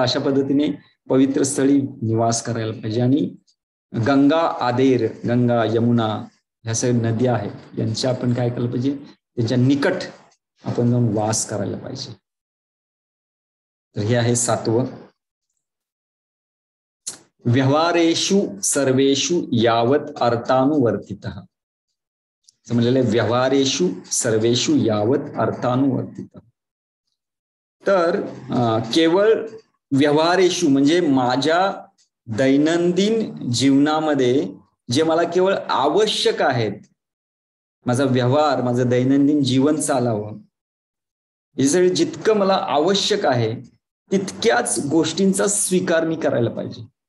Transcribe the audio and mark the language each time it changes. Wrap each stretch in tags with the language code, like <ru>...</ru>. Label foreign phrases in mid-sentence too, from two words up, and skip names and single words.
<mr>अशा पद्धतीने पवित्र स्थळी निवास करायला पाहिजे. आणि गंगा आदेर, गंगा, यमुना ह्या सगळ्या नद्या आहेत, यांच्या आपण काय केलं पाहिजे? त्यांच्या निकट आपण जाऊन वास करायला पाहिजे. तर हे आहे 7वं.</mr> <sa>व्यवहारेषु सर्वेषु यावत अर्थानुवर्तितः,</sa> <mr>म्हणलेलं आहे</mr> <sa>व्यवहारेषु सर्वेषु यावत अर्थानुवर्तितः.</sa> <mr>तर केवळ व्यवहारेषु म्हणजे माझ्या दैनंदिन जीवनामध्ये जे मला केवळ आवश्यक आहेत, माझा व्यवहार, माझं दैनंदिन जीवन चालावं, हे सगळं जितकं मला आवश्यक आहे तितक्याच गोष्टींचा स्वीकार मी करायला पाहिजे.</mr>